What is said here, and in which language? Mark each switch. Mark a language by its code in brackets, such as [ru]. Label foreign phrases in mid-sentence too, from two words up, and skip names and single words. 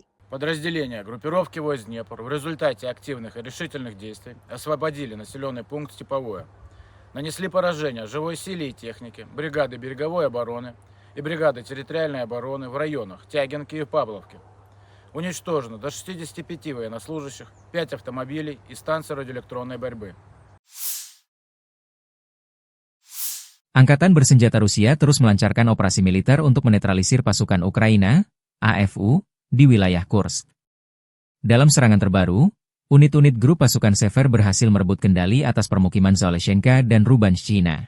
[ru] Подразделения группировки войск «Днепр» в результате активных и решительных действий освободили населенный пункт Степовое. Нанесли поражение живой силе и технике, бригады береговой обороны и бригады территориальной обороны в районах Тягинки и Павловки. Уничтожено до 65 военнослужащих, 5 автомобилей и станции радиоэлектронной борьбы. [id] Angkatan Bersenjata Rusia terus melancarkan operasi militer untuk menetralisir pasukan Ukraina, AFU, di wilayah Kursk. Dalam serangan terbaru, unit-unit grup pasukan Sever berhasil merebut kendali atas permukiman Zaleshenka dan Rubanshchina.